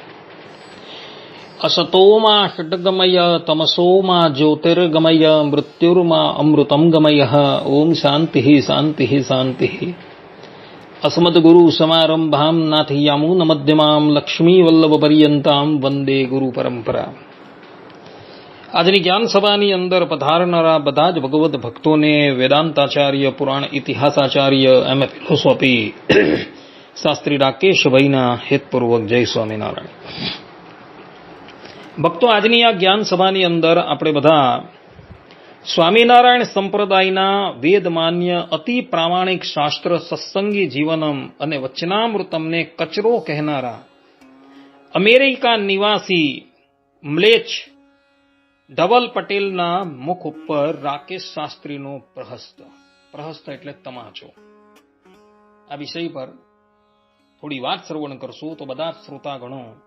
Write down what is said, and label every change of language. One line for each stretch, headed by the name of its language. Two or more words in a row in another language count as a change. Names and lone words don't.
Sanskrit: असतोमा षड्गमय तमसोमा ज्योतिर्गमय मृत्युर्मा अमृतं गमयः। ओम शांति शांति शांति। अस्मद्गुरु समारंभां नाथयामुन मध्यमां लक्ष्मीवल्लभपर्यन्तां वंदे गुरु परंपरा।
Gujarati: આજની જ્ઞાન સભાની અંદર પધારનારા બધા જ ભગવદ ભક્તોને વેદાંતાચાર્ય, પુરાણ ઇતિહાસાચાર્ય,
English: MA philosophy
Gujarati: શાસ્ત્રી રાકેશભાઈના હેતપૂર્વક જય સ્વામિનારાયણ. ભક્તો, આજની આ જ્ઞાન સભાની અંદર આપણે બધા સ્વામિનારાયણ સંપ્રદાયના વેદમાન્ય અતિ પ્રામાણિક શાસ્ત્ર સત્સંગી જીવનમ અને વચનામૃતમને કચરો કહેનારા અમેરિકા નિવાસી મ્લેચ્છ ધવલ પટેલના મુખ ઉપર રાકેશ શાસ્ત્રીનો પ્રહસ્ત એટલે તમાચો, આ વિષય પર થોડી વાત શ્રવણ કરશો તો બધા શ્રોતાગણો